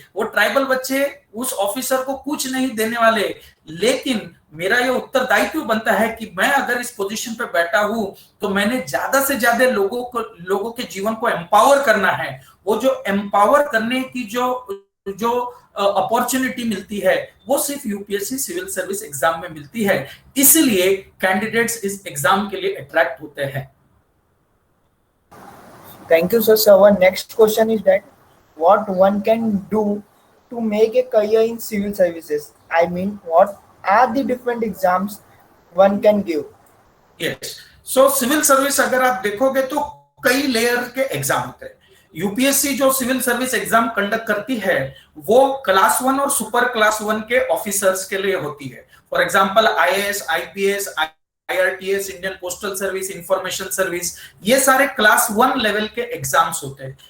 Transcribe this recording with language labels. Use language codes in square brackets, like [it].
[hi] वो ट्राइबल बच्चे उस ऑफिसर को कुछ नहीं देने वाले, लेकिन मेरा ये उत्तरदायित्व बनता है कि मैं अगर इस पोजीशन पे बैठा हूं, तो मैंने ज्यादा से ज्यादा लोगों के जीवन को एम्पावर करना है। वो जो एम्पावर करने की जो अपॉर्चुनिटी मिलती है, वो सिर्फ यूपीएससी सिविल सर्विस एग्जाम में मिलती है, इसलिए कैंडिडेट्स इस एग्जाम के लिए अट्रैक्ट होते हैं। [en] Thank you, sir. So our next question is that what one can do to make a career in civil services? I mean, what are the different exams one can give? Yes. [hi] So civil service अगर आप देखोगे तो कई layer के exam होते हैं। UPSC जो civil service exam conduct करती है, वो क्लास 1 और सुपर क्लास 1 के ऑफिसर्स के लिए होती है। For example IAS, IPS, IRTS, Indian postal service, information service, ये सारे क्लास 1 लेवल के एग्जाम्स होते हैं।